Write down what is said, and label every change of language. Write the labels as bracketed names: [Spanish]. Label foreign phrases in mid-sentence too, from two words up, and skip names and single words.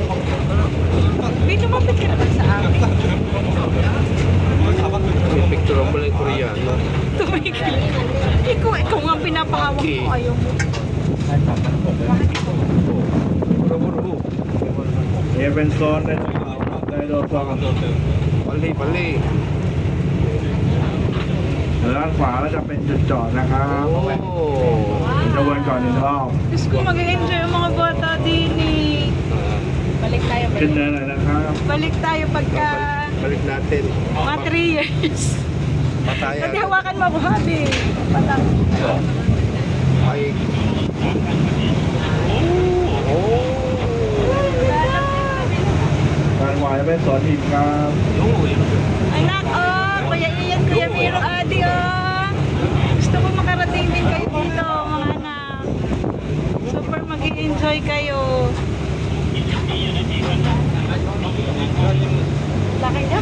[Filipino] May lumapit ka naman sa akin. May picture mo lang Koreano. Tumigil. Ikaw nga pinapahawak ko. Ayaw mo. Buru-buru. Evanson and Pali. [Thai] ด้านขวาก็จะเป็นจุดจอดนะครับ โอ้ จะวนก่อนหนึ่งรอบ [Filipino] Diyos ko, mag-enjoy yung mga bata din eh. Balik tayo. [Thai] ขึ้นเนินเลยนะครับ [Filipino] Balik tayo pagka Balik natin. mga 3 years. Patayan. Pati hawakan mo ako, habi. Patang. Ay. Oh. [Thai] ด้านขวาจะเป็นสวนหินครับ [Filipino] Anak, oh, Kuya Ian, Kuya Miro, Adi, oh. Gusto ko makarating din kayo dito, mga anak. Super mag-i-enjoy kayo. Laki niya.